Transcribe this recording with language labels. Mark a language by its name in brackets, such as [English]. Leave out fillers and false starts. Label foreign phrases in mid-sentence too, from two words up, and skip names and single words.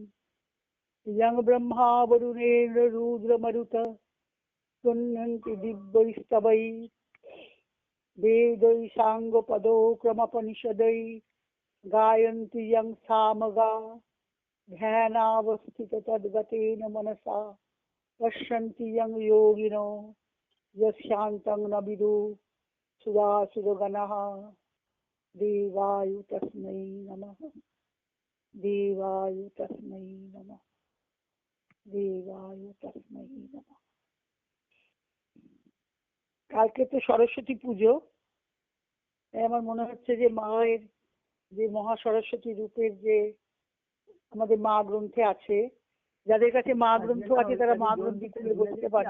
[Sanskrit] यं ब्रह्मा वरुणेन्द्र रुद्रमरुत तुन्यन्ति दिव्यैस्तवैः वेदैः साङ्गपदोक्रमोपनिषदैः गायन्ति यं सामगा ध्यानावस्थिततद्गतेन मनसा पश्यन्ति यं योगिनो यस्यान्तं न विदुः सुरासुरगणः। देवाय तस्मै नमः देवाय तस्मै नमः देवाय तस्मै नमः। [Bangla] কালকে তো সরস্বতী পুজো, তাই আমার মনে হচ্ছে যে মায়ের যে মহা সরস্বতী রূপের যে আমাদের মা গ্রন্থে আছে, যাদের কাছে মা গ্রন্থ আছে তারা মা গ্রন্থ খুলে বসতে পারে।